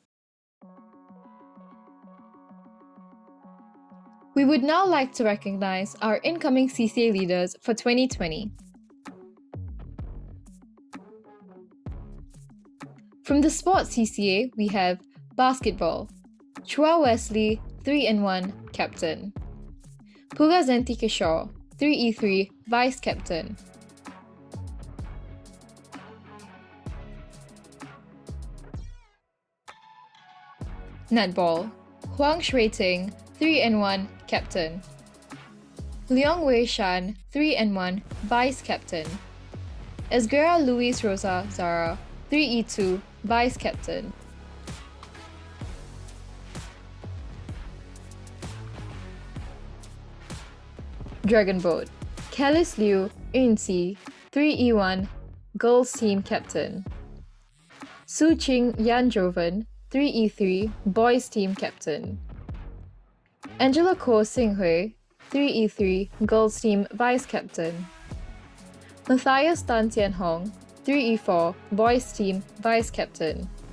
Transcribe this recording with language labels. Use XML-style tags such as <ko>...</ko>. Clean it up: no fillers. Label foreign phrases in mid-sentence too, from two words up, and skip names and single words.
<en>We would now like to recognize our incoming CCA leaders for 2020. From the Sports CCA, we have Basketball, Chua Wesley, 3-in-1, Captain. Pugazanti Kishore, 3E3, Vice Captain. Netball, Huang Shui-ting, 3-in-1, Captain. Leong Wei Shan, 3-in-1, Vice Captain. Esguerra Luis Rosa Zara, 3E2, Vice Captain. Dragon Boat, Kellis Liu, Yunxi, 3E1, Girls Team Captain. Su Ching Yan Joven, 3E3, Boys Team Captain. Angela Ko Singhui, 3E3, Girls Team Vice Captain. Matthias Tan Tian Hong, 3E4, Boys Team Vice Captain.</en>